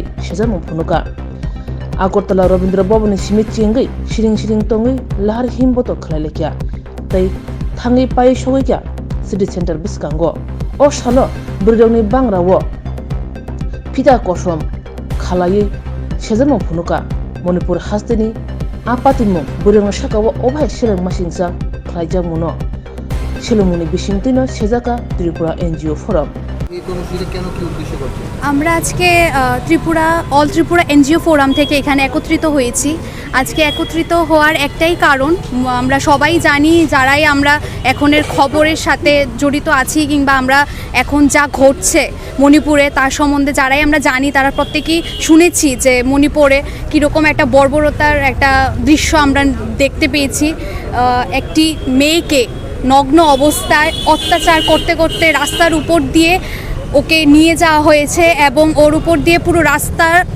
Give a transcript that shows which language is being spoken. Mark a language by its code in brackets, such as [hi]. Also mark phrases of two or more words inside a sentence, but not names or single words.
[trp] shejamung phunuka Agartala Rabindra Bhavan simit chengai shiring tongai lahar himboto khalailekya tai thangai pai sogekya city center biskango o salo burdongni bangrawo pita kosom khalai shejamung phunuka Manipur hasteni apatimung burong shakawo obhai shileng masingsa khlaijamungno শিলংমনি বিশিংতিনো সেজাকা ত্রিপুরা এনজিও ফোরাম [bn] এই কর্মসূচিটা কেন কি উদ্দেশ্য করছে আমরা আজকে অল ত্রিপুরা এনজিও ফোরাম থেকে এখানে একত্রিত হয়েছি আজকে একত্রিত হওয়ার একটাই কারণ আমরা সবাই জানি যারাই আমরা এখনের খবরের সাথে জড়িত আছি কিংবা আমরা এখন যা ঘটছে মণিপুরে তার সম্বন্ধে যারাই আমরা জানি তারা প্রত্যেকেই শুনেছি যে মণিপুরে কীরকম একটা বর্বরতার একটা দৃশ্য আমরা দেখতে পেয়েছি একটি মেয়েকে নগ্ন অবস্থায় অত্যাচার করতে করতে রাস্তার উপর দিয়ে ওকে নিয়ে যাওয়া হয়েছে এবং ওর উপর দিয়ে পুরো রাস্তা